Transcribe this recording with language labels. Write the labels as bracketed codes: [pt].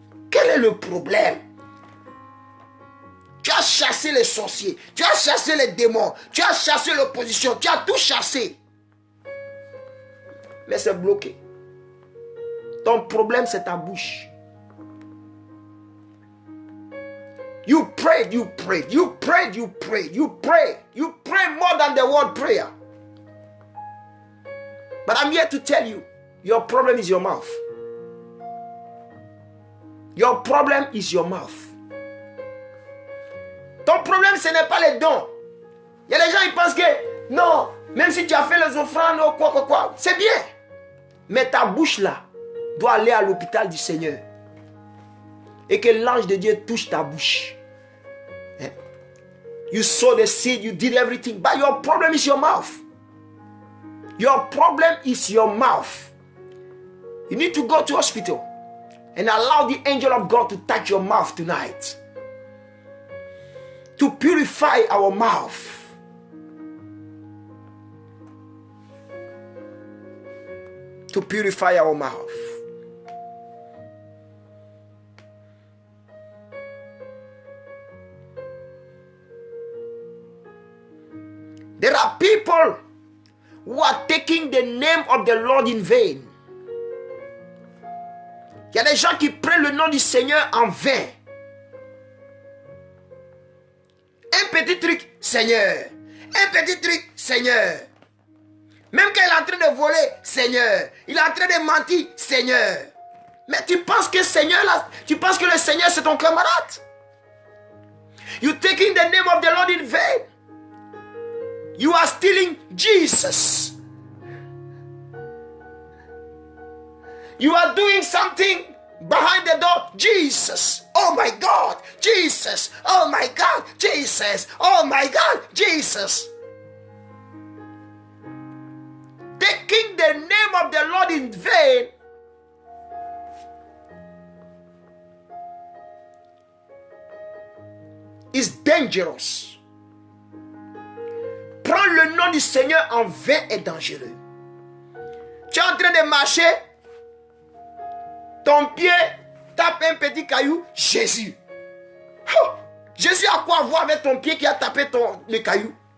[fr] Quel est le problème? Tu as chassé les sorciers, tu as chassé les démons, tu as chassé l'opposition, tu as tout chassé. Mais c'est bloqué. Ton problème, c'est ta bouche. [en] You prayed, you prayed, you prayed, you prayed, you prayed. You pray more than the word prayer. But I'm here to tell you, your problem is your mouth. Your problem is your mouth. [fr] Ton problème, ce n'est pas les dons. Il y a des gens qui pensent que, non, Même si tu as fait les offrandes ou quoi, c'est bien. Mais ta bouche là doit aller à l'hôpital du Seigneur. Et que l'ange de Dieu touche ta bouche. [en] You sow the seed, you did everything, but your problem is your mouth. Your problem is your mouth. You need to go to hospital and allow the angel of God to touch your mouth tonight. To purify our mouth. To purify our mouth. There are people who are taking the name of the Lord in vain. [fr] Il y a des gens qui prennent le nom du Seigneur en vain. Un petit truc, Seigneur. Un petit truc, Seigneur. Même quand il est en train de voler, Seigneur. Il est en train de mentir, Seigneur. Mais tu penses que Seigneur, là, tu penses que le Seigneur c'est ton camarade. [en] You taking the name of the Lord in vain. You are stealing Jesus. You are doing something behind the door. Jesus. Oh my God. Jesus. Oh my God. Jesus. Oh my God. Jesus. Taking the name of the Lord in vain is dangerous. [fr] Prendre le nom du Seigneur en vain est dangereux. Tu es en train de marcher, ton pied tape un petit caillou, Jésus. Oh, Jésus a quoi voir avec ton pied qui a tapé le caillou?